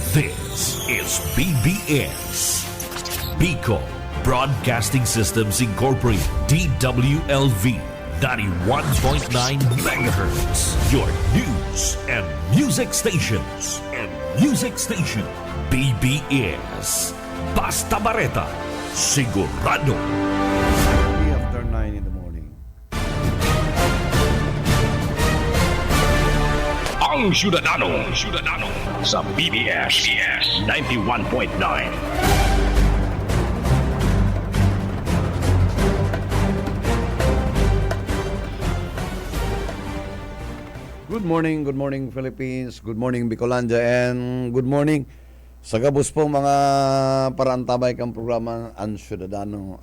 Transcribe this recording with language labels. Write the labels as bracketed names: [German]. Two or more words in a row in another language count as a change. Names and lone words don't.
[English] This is BBS, Bicol Broadcasting Systems Incorporated, DWLV, 91.9 megahertz. Your news and music stations. BBS. Basta Bareta, sigurado. After 9 in the morning. [Bikol] Ang Syudadano sa BBS 91.9. [English] Good morning Philippines, good morning Bicolandia, and good morning [Bikol] sa gabos po mga parantabay kang programa [English] Ang Syudadano.